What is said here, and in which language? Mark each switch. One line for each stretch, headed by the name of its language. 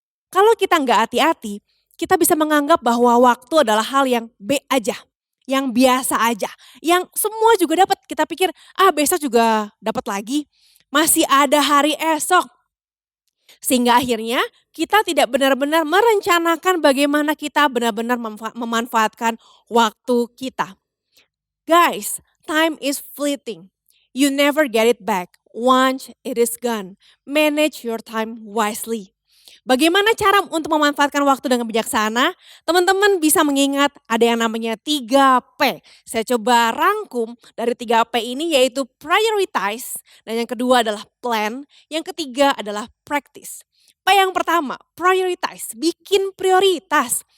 Indonesian: Kalau kita nggak hati-hati, kita bisa menganggap bahwa waktu adalah hal yang B aja, yang biasa aja, yang semua juga dapat. Kita pikir, besok juga dapat lagi, masih ada hari esok. Sehingga akhirnya kita tidak benar-benar merencanakan bagaimana kita benar-benar memanfaatkan waktu kita.
English: Guys, time is fleeting. You never get it back once it is gone. Manage your time wisely.
Indonesian: Bagaimana cara untuk memanfaatkan waktu dengan bijaksana? Teman-teman bisa mengingat ada yang namanya 3P. Saya coba rangkum dari 3P ini yaitu prioritize, dan yang kedua adalah plan, yang ketiga adalah practice. P yang pertama, prioritize, bikin prioritas.